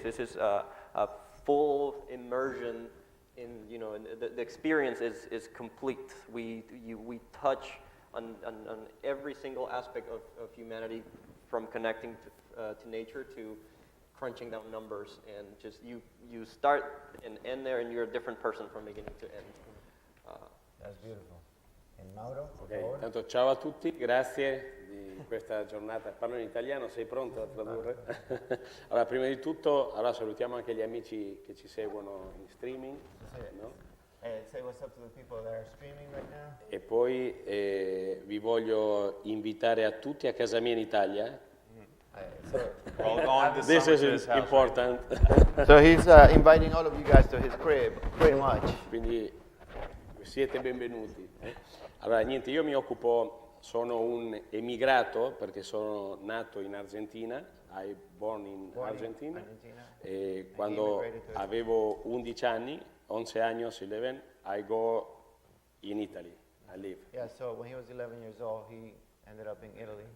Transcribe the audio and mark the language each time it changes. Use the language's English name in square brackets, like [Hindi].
[English] This is a full immersion in, the experience is complete. We touch on every single aspect of humanity, from connecting to nature to crunching down numbers. And just you start and end there, and you're a different person from beginning to end. That's beautiful. And Mauro, [Italian] Ok, intanto ciao a tutti, grazie di questa giornata. Parlo in italiano, sei pronto a tradurre? Allora, prima di tutto, salutiamo anche gli amici che ci seguono in streaming. No? [English] Say what's up to the people that are streaming right now. [Italian] E poi vi voglio invitare a tutti a casa mia in Italia. [English] This is important. So he's inviting all of you guys to his crib, pretty much. [Italian] Quindi siete benvenuti. Allora, niente, io sono un emigrato perché sono nato in Argentina, [English] I born in Argentina, [Italian] e quando avevo 11 anni, 11 años, 11, [English] I go in Italy, I live. Yeah, so when he was 11 years old, he ended up in Italy.